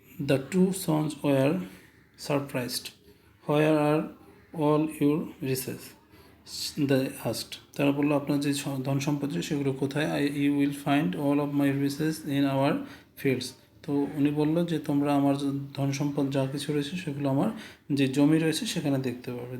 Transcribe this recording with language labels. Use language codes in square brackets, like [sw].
[en] The 2 sons were surprised. Where are all your riches? They asked. [bn] তারা বললো আপনার যে ধন সম্পত্তি সেগুলো কোথায়? [en] You will find all of my riches in our fields. [bn] তো উনি বললো যে তোমরা আমার ধন সম্পদ যা কিছু রয়েছে সেগুলো আমার যে জমি রয়েছে সেখানে দেখতে পাবে।